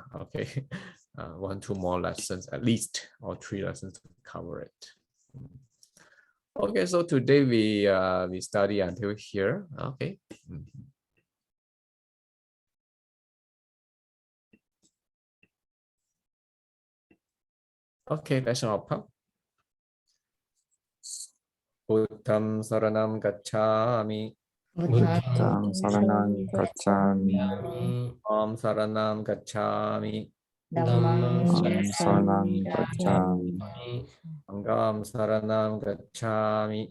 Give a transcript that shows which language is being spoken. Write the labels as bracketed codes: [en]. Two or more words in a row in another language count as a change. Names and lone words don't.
[en] Okay, 1-2 more lessons at least, or 3 lessons to cover it. Okay, so today we study until here. Okay. Okay, that's our part. [pi] Buddham saranam gacchami. Buddham saranam gacchami. Om saranam gacchami. Dhammam saranam gacchami. Sangham saranam gacchami.